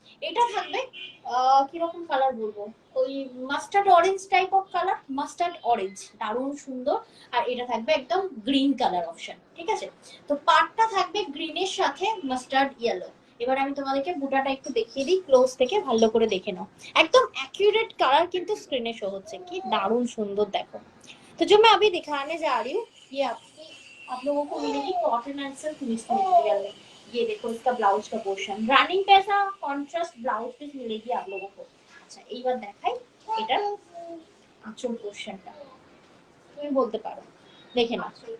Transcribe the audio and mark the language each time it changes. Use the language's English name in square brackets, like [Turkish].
[Bangla] এটা থাকবে কিরকম কালার বলবো, ওই mustard orange type of colour, mustard orange, দারুণ সুন্দর। আর এটা থাকবে একদম গ্রিন কালার অপশন, ঠিক আছে? তো পাটটা থাকবে গ্রিনের সাথে মাস্টার্ড ইয়েলো। এবার আমি তোমাদেরকে বুটাটা একটু দেখিয়ে দিই ক্লোজ থেকে, ভালো করে দেখে নাও। একদম অ্যাকিউরেট কালার কিন্তু স্ক্রিনে শো হচ্ছে, কি দারুণ সুন্দর দেখো। [Hindi] तो जो मैं अभी दिखाने जा रही हूँ ये आप लोगों को मिलेगी cotton and silk mix material में। ये देखो इसका ब्लाउज का पोर्शन, रनिंग पे ऐसा कॉन्ट्रास्ट ब्लाउज पीस मिलेगी आप लोगों को। अच्छा एक बार [Bangla] দেখাই এটা আঁচল পোরশনটা, তুমি বলতে পারো, দেখে নাও।